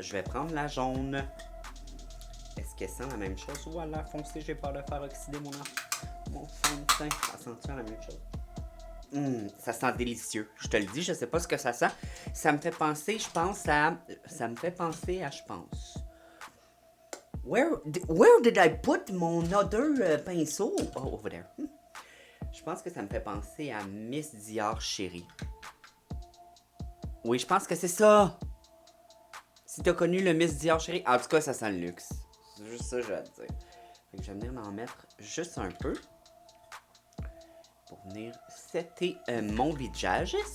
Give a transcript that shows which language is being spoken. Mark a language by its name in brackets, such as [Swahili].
[French] Je vais prendre la jaune. Est-ce qu'elle sent la même chose? Ou à l'air foncé, j'ai peur de faire oxyder mon fond de teint. Ça sent-tu la même chose? Ça sent délicieux. Je te le dis, je sais pas ce que ça sent. Ça me fait penser, je pense à... Ça me fait penser à, je pense... [English] Where did I put [French] mon [English] other [French] pinceau? [English] Oh, over there. [French] Je pense que ça me fait penser à Miss Dior Chérie. Oui, je pense que c'est ça. Si t'as connu le Miss Dior Chérie, en tout cas, ça sent le luxe. C'est juste ça, je vais te dire. Fait que je vais venir m'en mettre juste un peu. Pour venir setter mon visage.